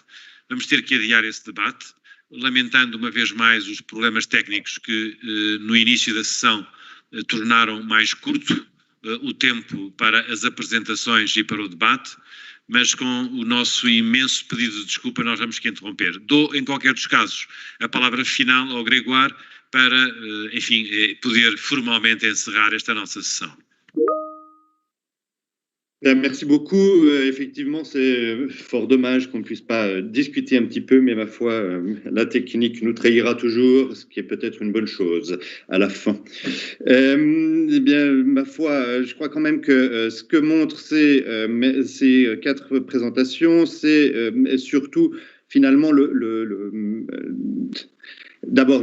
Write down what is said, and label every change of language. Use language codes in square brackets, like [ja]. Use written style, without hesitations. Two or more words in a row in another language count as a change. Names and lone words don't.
[pt] Vamos ter que adiar esse debate, lamentando uma vez mais os problemas técnicos que no início da sessão tornaram mais curto o tempo para as apresentações e para o debate, mas com o nosso imenso pedido de desculpa nós vamos que interromper. Dou, em qualquer dos casos, a palavra final ao Grégoire para, enfim, poder formalmente encerrar esta nossa sessão. [fr] Merci beaucoup. Effectivement, c'est fort dommage qu'on ne puisse pas discuter un petit peu, mais ma foi, la technique nous trahira toujours, ce qui est peut-être une bonne chose à la fin. Eh bien, ma foi, je crois quand même que ce que montrent ces 4 présentations, c'est surtout finalement d'abord,